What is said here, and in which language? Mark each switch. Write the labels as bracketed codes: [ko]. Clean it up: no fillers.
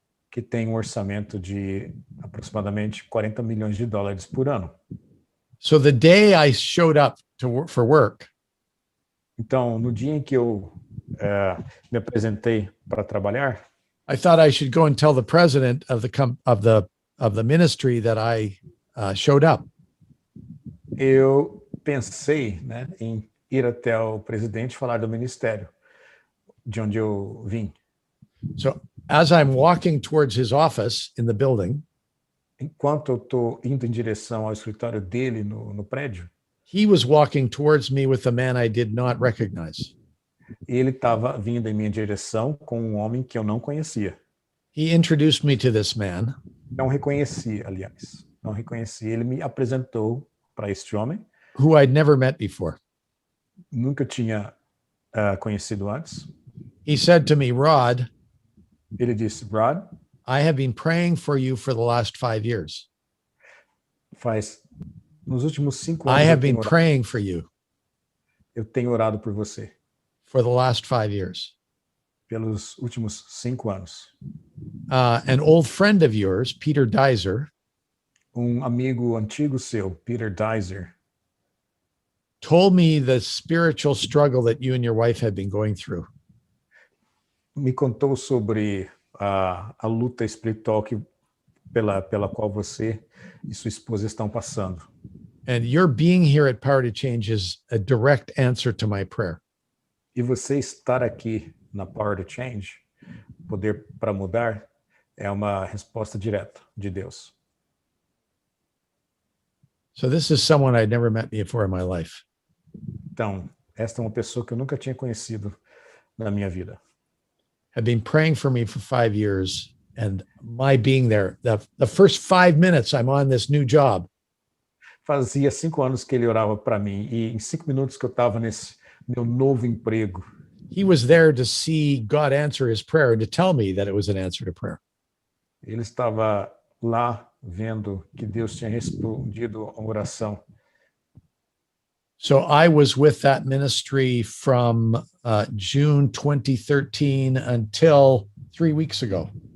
[pt] Que tem orçamento de aproximadamente $40 milhões por ano. [en] So the day I showed up for work, [pt] então, no dia em que eu me apresentei para trabalhar, [en] I thought I should go and tell the president of the ministry that I showed up. [pt] Eu pensei, né, em ir até o presidente e falar do ministério de onde eu vim. [en] So as I'm walking towards his office in the building, [pt] enquanto eu estou indo em direção ao escritório dele no prédio, [en] he was walking towards me with a man I did not recognize. [pt] Ele estava vindo em minha direção com um homem que eu não conhecia. [en] He introduced me to this man. [pt] Não reconheci, aliás. Não reconheci. Ele me apresentou para este homem. [en] Who I'd never met before. [pt] Nunca tinha conhecido antes. [en] He said to me, Rod. [pt] Ele disse, Rod. [en] I have been praying for you for the last 5 years. [pt] Nos últimos 5 anos. [en] I have been praying for you. [pt] Eu tenho orado por você. [en] For the last 5 years. [pt] Pelos últimos 5 anos. [en] An old friend of yours, Peter Dizer. [pt] Amigo antigo seu, Peter Dizer. [en] Told me the spiritual struggle that you and your wife had been going through. [pt] Me contou sobre a luta espiritual que pela qual você e sua esposa estão passando. [en] And your being here at Power to Change is a direct answer to my prayer. [pt] E você estar aqui na Power to Change, poder para mudar, é uma resposta direta de Deus. [en] So this is someone I'd never met before in my life. [pt] Então, esta é uma pessoa que eu nunca tinha conhecido na minha vida. [en] Had been praying for me for 5 years, and my being there, the first 5 minutes I'm on this new job, [pt] Fazia 5 anos que ele orava para mim, e em 5 minutos que eu estava nesse meu novo emprego, [en] he was there to see God answer his prayer and to tell me that it was an answer to prayer. [pt] ele estava lá vendo que Deus tinha respondido a oração. [en] So I was with that ministry from June 2013 until 3 weeks ago.